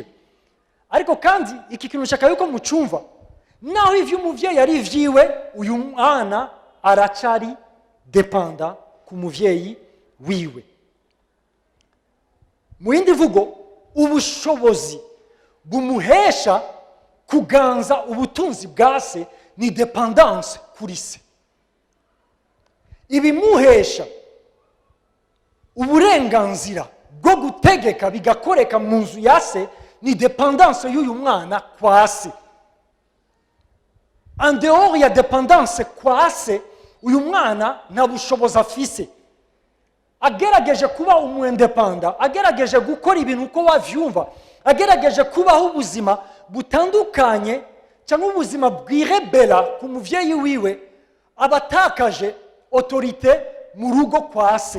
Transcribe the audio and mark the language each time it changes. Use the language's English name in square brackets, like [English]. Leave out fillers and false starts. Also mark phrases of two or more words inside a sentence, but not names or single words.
[Rundi] Ariko kandi iki kintu shaka yuko mucumva, naho ivy'umuvyeyi ari ivyiwe, uyu mwana aracari dependent ku muvyeyi wiwe. Mu yindi mvugo, ubushobozi bumuhesha kuganza ubutunzi bwa se ni dependance kuri se. Ibimuhesha uburenganzira bwo gutegeka bigakoreka mu nzu ya se ni dependance y'uyu mwana kwa se. [French] En dehors [Rundi] ya dependance kwa se, uyu mwana nta bushobozi afise. Agerageje kuba umwendependa, agerageje gukora ibintu uko wavyumva, agerageje kubaho ubuzima butandukanye cyangwa ubuzima bwirebera ku muvyeyi wiwe, abatakaje autorite mu rugo kwa se.